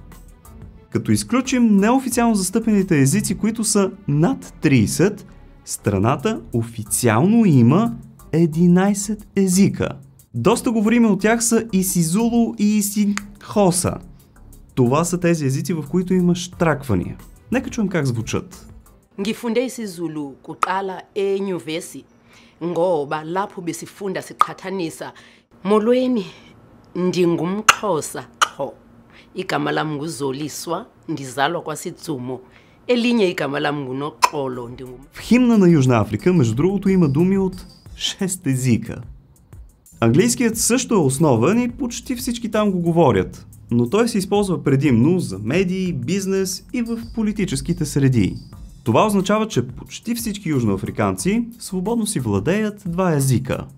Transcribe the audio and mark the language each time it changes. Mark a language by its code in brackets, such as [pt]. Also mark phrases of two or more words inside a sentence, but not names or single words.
[bg] Като изключим неофициално застъпените езици, които са над 30, страната официално има 11 езика. Доста говорими от тях са Исизулу и Исихоса. Това са тези езици, в които има щраквания. Нека чуем как звучат. [zu] Ngifunde isiZulu kuqala enyuvesi ngoba lapho besifunda siqhathanisa. [xh] Molweni ndingumXhosa qho. Igama lami nguZoliswa, ndizalwa kwaSitsumo. Elinye igama lami nguNoxolo, [bg] В химна на Южна Африка, между другото, има думи от 6 езика. Английският също е основен и почти всички там го говорят, но той се използва предимно за медии, бизнес и в политическите среди. Това означава, че почти всички южноафриканци свободно си владеят 2 езика.